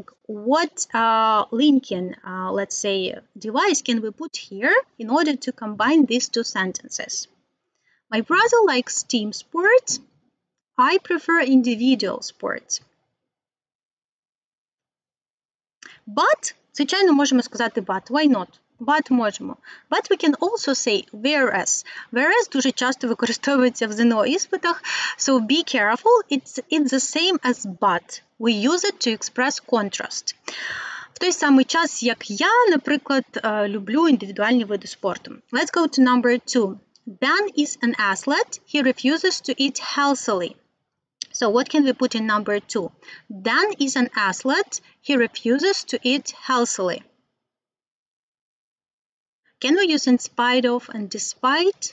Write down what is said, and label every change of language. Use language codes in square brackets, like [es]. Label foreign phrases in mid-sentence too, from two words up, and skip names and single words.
[en] What linking, let's say, device can we put here in order to combine these two sentences? My brother likes team sports. I prefer individual sports. But, [uk] звичайно, можемо сказати but. [en] Why not? [uk] But можемо. [en] But we can also say whereas. [uk] Whereas дуже часто використовується в ЗНО іспитах. [en] So be careful. It's the same as but. We use it to express contrast. [uk] В той самий час, як я, наприклад, люблю індивідуальні види спорту. [en] Let's go to number 2. Dan is an athlete. He refuses to eat healthily. So what can we put in number 2? Dan is an athlete. He refuses to eat healthily. Can we use in spite of and despite?